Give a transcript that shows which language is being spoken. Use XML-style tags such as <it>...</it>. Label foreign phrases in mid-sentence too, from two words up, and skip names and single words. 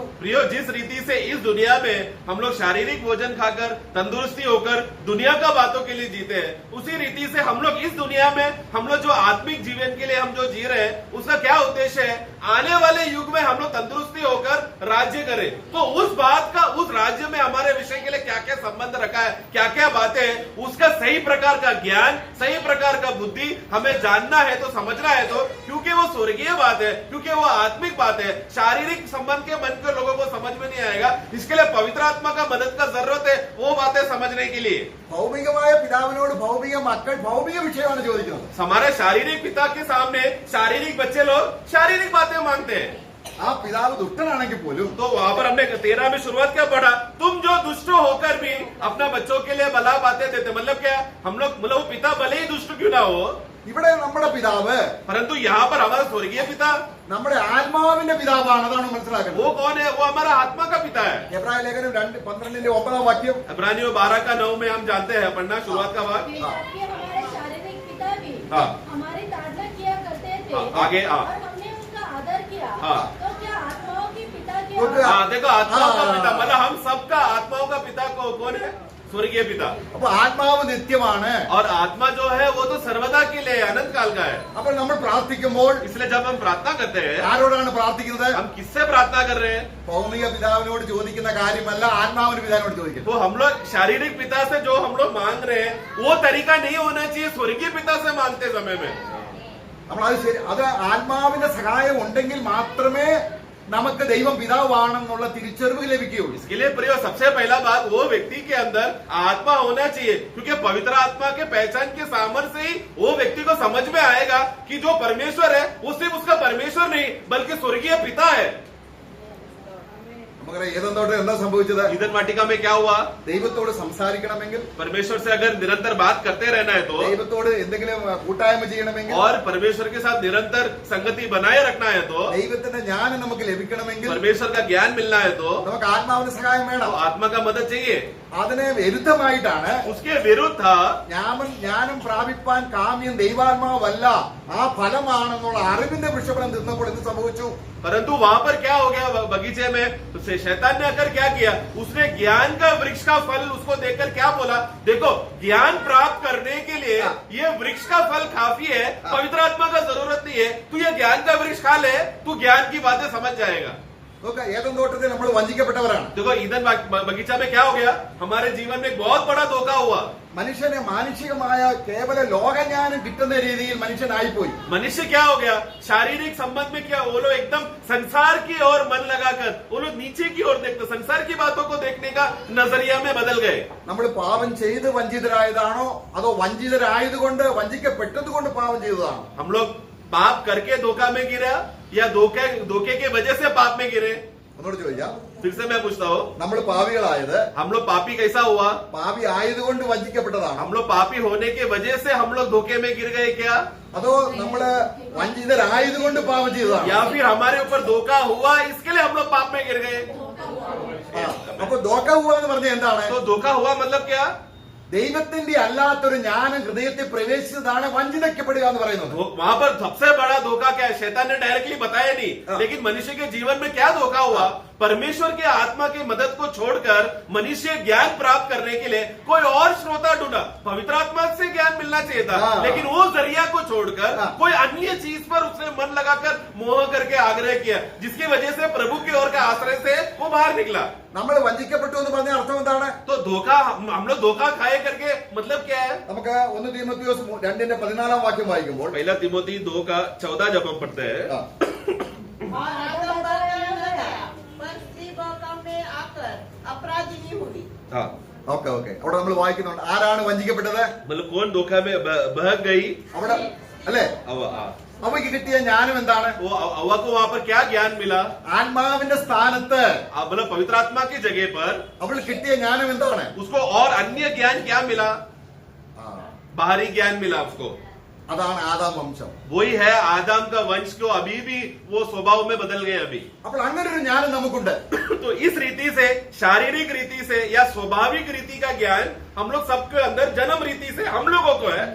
<hi>प्रियो, जिस रीति से इस दुनिया में हम लोग शारीरिक भोजन खाकर तंदुरुस्ती होकर दुनिया का बातों के लिए जीते हैं, उसी रीति से हम लोग इस दुनिया में हम लोग जो आत्मिक जीवन के लिए हम जो जी रहे हैं, उसका क्या उद्देश्य है, आने वाले युग में हम लोग तंदुरुस्ती होकर राज्य करें। तो उस बात का, उस राज्य में हमारे विषय के लिए क्या क्या संबंध रखा है, क्या क्या बातें हैं, उसका सही प्रकार का ज्ञान, सही प्रकार का बुद्धि हमें जानना है, तो समझना है, तो क्योंकि वो स्वर्गीय बात है, क्योंकि वो आत्मिक बात है, शारीरिक संबंध के मन के लोगों को समझ में नहीं आएगा। इसके लिए पवित्र आत्मा का मदद का जरूरत है, वो बातें समझने के लिए।</hi> <ml>ഭൗമികമായ പിതാവിനോട് ഭൗമിക മക്കൾ ഭൗമിക വിഷയമാണ് ചോദിക്കുന്നത്.</ml> <hi>हमारे शारीरिक पिता के सामने शारीरिक बच्चे लोग शारीरिक बातें मांगते हैं।</hi> <ml>ആ പിതാവ് ദുഷ്ടനാണെങ്കിൽ പോലും</ml> <hi>तो वहां पर हमने 13 में शुरुआत क्या पढ़ा, तुम जो दुष्ट होकर भी अपना बच्चों के लिए भला बातें देते, मतलब क्या, हम लोग मतलब पिता भले ही दुष्ट क्यों ना हो,</hi> <ml>ഇവിടെ നമ്മുടെ പിതാവ്</ml> <hi>परंतु यहाँ पर हमारा स्वर्गीय पिता,</hi> <ml>നമ്മുടെ ആത്മാവിന്റെ പിതാവാണ്. അതാണ് മനസ്സിലാക്കുന്നത്.</ml> <hi>वो कौन है, वो हमारा आत्मा का पिता है।</hi> <ml>എബ്രായ ലേഖനം 2:12 वाक्യം,</ml> <hi>इब्रानियों 12:9 में हम जानते हैं पढ़ना, शुरुआत का भाग। कि हमारे शारीरिक पिता भी हाँ। हमारी ताड़ना किया करते थे हाँ, आगे, हाँ। और हमने उनका आदर किया। हाँ। तो क्या आत्माओं की पिता तो के क्या- हाँ, देखो आत्माओं का हाँ। पिता, मतलब हम सबका आत्माओं का पिता कौन है, स्वर्गीय पिता।</hi> <ml>അപ്പൊ ആത്മാവ് നിത്യമാണ്.</ml> <hi>और आत्मा जो है वो तो सर्वदा के लिए अनंत काल का है।</hi> <ml>അപ്പോൾ നമ്മൾ പ്രാർത്ഥിക്കുമ്പോൾ</ml> <hi>इसलिए जब हम प्रार्थना करते हैं,</hi> <ml>ആരോടാണ് പ്രാർത്ഥിക്കുന്നത്?</ml> <hi>हम किससे प्रार्थना कर रहे हैं,</hi> <ml>ഭൗമിക പിതാവിനോട് ചോദിക്കുന്ന കാര്യമല്ല, ആത്മാവിന്റെ പിതാവിനോട് ചോദിക്കുന്നത്.</ml> <hi>तो हम लोग शारीरिक पिता से जो हम लोग मांग रहे हैं वो तरीका नहीं होना चाहिए स्वर्गीय पिता से मांगते समय में।</hi> <ml>നമ്മൾ അത് ശരി, അത് ആത്മാവിന്റെ സഹായം ഉണ്ടെങ്കിൽ മാത്രമേ നമുക്ക് ദൈവം പിതാവാണെന്നുള്ള തിരിച്ചറിവ് ലഭിക്കുകയുള്ളൂ.</ml> <hi>इसके लिए प्रिय सबसे पहला बात, वो व्यक्ति के अंदर आत्मा होना चाहिए, क्योंकि पवित्र आत्मा के पहचान के सामर्थ्य से ही वो व्यक्ति को समझ में आएगा कि जो परमेश्वर है वो सिर्फ उसका परमेश्वर नहीं बल्कि स्वर्गीय पिता है।</hi> <ml>നമുക്കറിയാം ഏതെന്തോട്ട് എന്താ സംഭവിച്ചത്?</ml> <hi>ईदन वाटिका में क्या हुआ,</hi> <ml>ദൈവത്തോട് സംസാരിക്കണമെങ്കിൽ,</ml> <hi>परमेश्वर से अगर निरंतर बात करते रहना है तो,</hi> <ml>ദൈവത്തോട് എന്തെങ്കിലും കൂട്ടായ്മ ചെയ്യണമെങ്കിൽ,</ml> <hi>और परमेश्वर के साथ निरंतर संगति बनाए रखना है तो,</hi> <ml>ദൈവത്തിന്റെ ജ്ഞാനം നമുക്ക് ലഭിക്കണമെങ്കിൽ</ml> <hi>परमेश्वर का ज्ञान मिलना है तो</hi> <ml>നമുക്ക് ആത്മാവിന്റെ സഹായം വേണം.</ml> <hi>आत्मा का मदद चाहिए।</hi> <ml>അതിന് വിരുദ്ധമായിട്ടാണ്</ml> <hi>उसके विरुद्ध था,</hi> <ml>ജ്ഞാനം പ്രാപിപ്പാൻ കാമ്യം ദൈവാത്മാവല്ല, ആ ഫലമാണെന്നുള്ള അറിവിന്റെ വൃക്ഷഫലം തിന്നപ്പോൾ എന്ത് സംഭവിച്ചു?</ml> <hi>परंतु वहां पर क्या हो गया, बगीचे में शैतान ने आकर क्या किया, उसने ज्ञान का वृक्ष का फल उसको देखकर क्या बोला, देखो ज्ञान प्राप्त करने के लिए ये वृक्ष का फल काफी है, पवित्र आत्मा का जरूरत नहीं है, तू ये ज्ञान का वृक्ष खा ले, तू ज्ञान की बातें समझ जाएगा।</hi> <ml>നോക്ക, ഏതെൻ തോട്ടത്തിൽ നമ്മൾ വഞ്ചിക്കപ്പെട്ടവരാണ്.</ml> <hi>देखो ईदन बगीचा में क्या हो गया, हमारे जीवन में एक बहुत बड़ा धोखा हुआ।</hi> <ml>മനുഷ്യന് മാനുഷികമായ കേവല ലോകജ്ഞാനം കിട്ടുന്ന രീതിയിൽ മനുഷ്യനായിപ്പോയി.</ml> <hi>मनुष्य क्या हो गया, शारीरिक संबंध में क्या, वो लोग एकदम संसार की ओर मन लगाकर वो लोग नीचे की ओर देखते, संसार की बातों को देखने का नजरिया में बदल गए।</hi> <ml>നമ്മൾ പാപം ചെയ്ത് വഞ്ചിതരായതാണോ അതോ വഞ്ചിതരായതുകൊണ്ട് വഞ്ചിക്കപ്പെട്ടത് കൊണ്ട് പാപം ചെയ്തതാണോ?</ml> <hi>हम लोग पाप करके धोखा में गिरा या धोखे के वजह से पाप में गिरे?</hi> <ml>ഒന്നുകൂടെ ചോദിക്കാം.</ml> <hi>फिर से मैं पूछता हूँ,</hi> <ml>നമ്മൾ പാപികളായത്</ml> <hi>हम लोग पापी कैसा हुआ?</hi> <ml>പാപി ആയതുകൊണ്ട് വഞ്ചിക്കപ്പെട്ടതാണ്,</ml> <hi>हम लोग पापी होने की वजह से हम लोग धोखे में गिर गए क्या?</hi> <ml>അതോ നമ്മള് വഞ്ചിതരായതുകൊണ്ട് പാപം ചെയ്തതാണ്?</ml> <hi>या फिर हमारे ऊपर धोखा हुआ इसके लिए हम लोग पाप में गिर गए?</hi> <ml>അപ്പൊ</ml> <hi>धोखा हुआ</hi> <ml>എന്ന് പറഞ്ഞ എന്താണ്?</ml> <hi>तो धोखा हुआ मतलब क्या?</hi> <ml>ദൈവത്തിന്റെ അല്ലാത്തൊരു ജ്ഞാനം ഹൃദയത്തിൽ പ്രവേശിച്ചതാണ് വഞ്ചിതയ്ക്കപ്പെടുക എന്ന് പറയുന്നത്.</ml> <hi>वहां पर सबसे बड़ा धोखा क्या है? शैतान ने डायरेक्टली बताया नहीं, लेकिन मनुष्य के जीवन में क्या धोखा हुआ? परमेश्वर के आत्मा की मदद को छोड़कर मनुष्य ज्ञान प्राप्त करने के लिए कोई और श्रोता ढूंढा. पवित्र आत्मा से ज्ञान मिलना चाहिए था, लेकिन वो जरिया को छोड़कर कोई अन्य चीज पर उसने मन लगाकर मोह करके आग्रह किया, जिसकी वजह से प्रभु की ओर के आश्रय से वो बाहर निकला.</hi> <ml>നമ്മൾ വഞ്ചിക്കപ്പെട്ടു എന്ന് പറഞ്ഞ അർത്ഥം എന്താണ്?</ml> <hi>तो धोखा, हम लोग धोखा खाए करके मतलब क्या है?</hi> <ml>നമുക്ക് 1 തീമോഥെയോസ് 2:14 വാക്യം വായിക്കുമ്പോൾ</ml> <hi>पहला तिमोथी 2:14 जब हम पढ़ते हैं, और आदम बढ़ता न गया, पर स्त्री बहुकाम में आकर अपराधिनी हुई. हाँ,</hi> <ml>ഓക്കെ അവിടെ നമ്മൾ വായിക്കുന്നുണ്ട്. ആരാണ് വഞ്ചിക്കപ്പെട്ടത്?</ml> <hi>मतलब कौन धोखा में बह गई?</hi> <ml>അവിടെ അല്ലേ?</ml> <hi>हवा.</hi> <ml>അവയ്ക്ക് കിട്ടിയ ജ്ഞാനം എന്താണ്?</ml> <hi>वो हवा को वहां पर क्या ज्ञान मिला?</hi> <ml>ആത്മാവിന്റെ സ്ഥാനത്ത്</ml> <hi>मतलब पवित्र आत्मा की जगह पर</hi> <ml>അവൾ കിട്ടിയ ജ്ഞാനം എന്താണ്?</ml> <hi>उसको और अन्य ज्ञान क्या मिला? बाहरी ज्ञान मिला उसको.</hi> <ml>അതാണ് ആദാം വംശം.</ml> <hi>वही है आदम का वंश, को अभी भी वो स्वभाव में बदल गए अभी.</hi> <ml>അപ്പോൾ അങ്ങനെ ഒരു ജ്ഞാനം നമുക്കുണ്ട്.</ml> <hi>तो इस रीति से, शारीरिक रीति से या स्वाभाविक रीति का ज्ञान हम लोग सबके अंदर जन्म रीति से हम लोगों को है.</hi>